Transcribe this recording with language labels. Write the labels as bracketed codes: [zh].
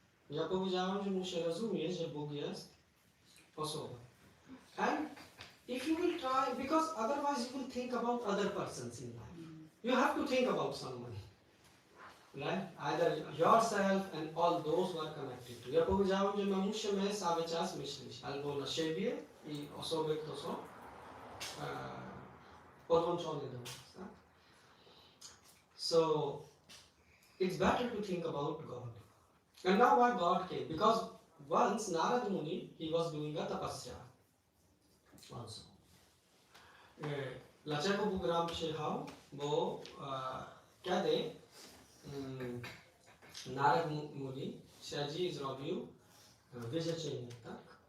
[pl] Ja powiedziałem, że muszę rozumieć, że Bóg jest osobą. [en] And if you will try, because otherwise you will think about other persons in life. You have to think about someone. Right? Either yourself and all those who are connected to. [pl] Ja powiedziałem, że my musimy cały czas myśleć albo na siebie i osoby, które są podłączone do nas. Tak? [en] So, it's better to think about God. And now why God came? Because once Narad Muni, he was doing a tapasya also. [pl] Dlaczego Bóg Ram przyjechał? Bo kiedy Narad Muni siedzi i zrobił wyrzeczenie, tak?